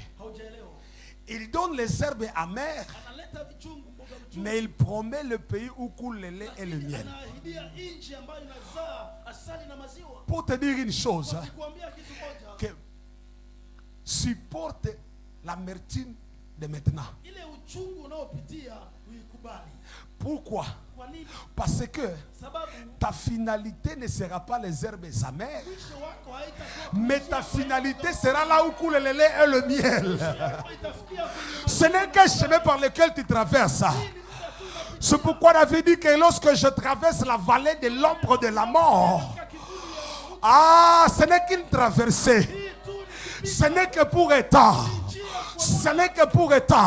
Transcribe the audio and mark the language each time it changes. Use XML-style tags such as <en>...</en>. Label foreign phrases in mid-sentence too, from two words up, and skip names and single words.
<fr>Il donne les herbes amères, mais il promet le pays où coule le lait et le miel. Pour te dire une chose, que supporte l'amertume de maintenant.</fr> <sw>Ile uchungu unaopitia uikubali.</sw> <fr>Pourquoi?</fr> <sw>Kwa nini?</sw> <fr>Parce que</fr> <sw>Sababu</sw> <fr>ta finalité ne sera pas les herbes amères,</fr> <sw>mwisho wako haitakuwa</sw> <fr>mais ta finalité sera là où coule le lait et le miel.</fr> <sw>itafikia kwenye</sw> <fr>Ce n'est qu'un chemin par lequel tu traverses. C'est pourquoi David dit que lorsque je traverse la vallée de l'ombre de la mort, ce n'est qu'une traversée. Ce n'est que pour état. Ce n'est que pour état.</fr>